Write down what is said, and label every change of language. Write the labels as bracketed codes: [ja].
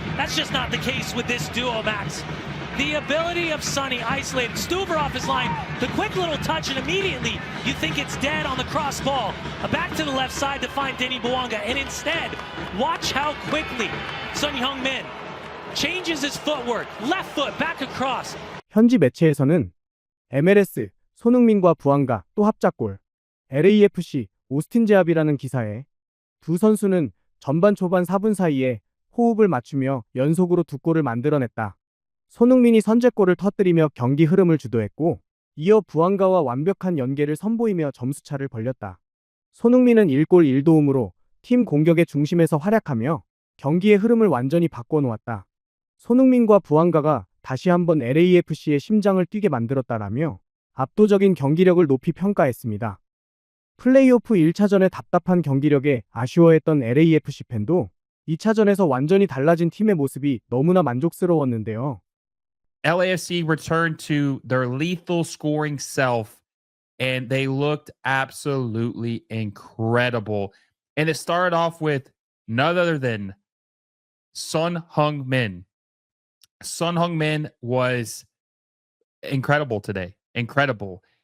[en] That's just not the case with this duo, Max. The ability of Sonny isolated, Stuver off his line, the quick little touch, and immediately you think it's dead on the cross ball. Back to the left side to find Denny Bouanga, and instead, watch how quickly Son Heung-min changes his footwork, left foot back across. [ko] 현지 매체에서는 MLS 손흥민과 부앙가 또 합작골, LAFC 오스틴 제압이라는 기사에 두 선수는 전반 초반 4분 사이에 호흡을 맞추며 연속으로 2골을 만들어냈다. 손흥민이 선제골을 터뜨리며 경기 흐름을 주도했고, 이어 부앙가와 완벽한 연계를 선보이며 점수차를 벌렸다. 손흥민은 1골 1도움으로 팀 공격의 중심에서 활약하며 경기의 흐름을 완전히 바꿔놓았다. 손흥민과 부앙가가 다시 한번 LAFC의 심장을 뛰게 만들었다라며 압도적인 경기력을 높이 평가했습니다. 플레이오프 1차전의 답답한 경기력에 아쉬워했던 LAFC 팬도 2차전에서 완전히 달라진 팀의 모습이 너무나 만족스러웠는데요. [en] LAFC returned to their lethal scoring self, and they looked absolutely incredible. And it started off with none other than Son Heung-min. Son Heung-min was incredible today. Incredible.